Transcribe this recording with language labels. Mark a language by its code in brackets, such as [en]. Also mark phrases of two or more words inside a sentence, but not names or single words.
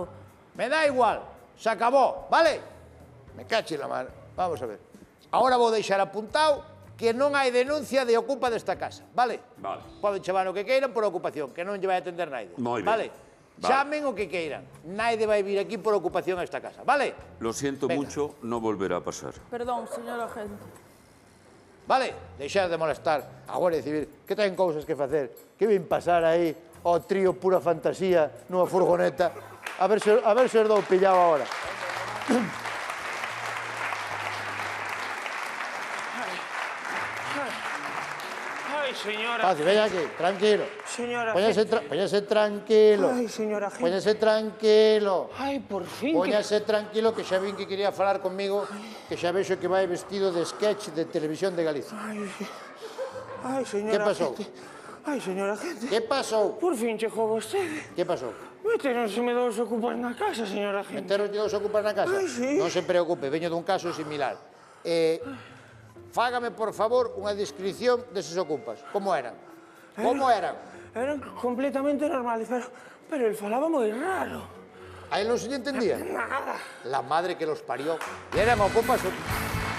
[es] Me da igual. Se acabó, vale? Me cache la mano. Vamos a ver. [gl] Ahora vou deixar apuntado que non hai denuncia de ocupa desta casa, vale? Vale. Poden chamar o que queiran por ocupación, que non lle vai atender naide. Moi ben. Vale? Vale. Chamen o que queiran. Naide vai vir aquí por ocupación a esta casa, vale? [es] Lo siento Venga. mucho, no volverá a pasar. Perdón, señor agente. Vale? [gl] Deixar de molestar a Guardia Civil, que ten cousas que facer. Que vin pasar aí ao trío pura fantasía nunha furgoneta. A ver se os dou pillado agora. Ay, señora. Fácil, veña aquí, tranquilo. Señora. Póñase tranquilo. Ay, señora gente. Póñase tranquilo. Ay, por fin. Póñase tranquilo, que xa vin que quería falar conmigo, que xa vexo que vai vestido de sketch de Televisión de Galicia. Ay, señora. [es] ¿Qué pasó? [gl] gente. Ay, señora gente. Que pasou? Por fin chegou vostede. Que pasou? Meteronseme dos ocupas na casa, señora gente. Enteros de dos ocupas na casa? Ai, sí. Non se preocupe, veño dun caso similar. Fágame, por favor, unha descripción deses ocupas. Como eran? Como eran? Eran completamente normales, pero él falaba moi raro. A él non se lle entendía? Nada. [es] La madre que los parió. Y eran ocupas...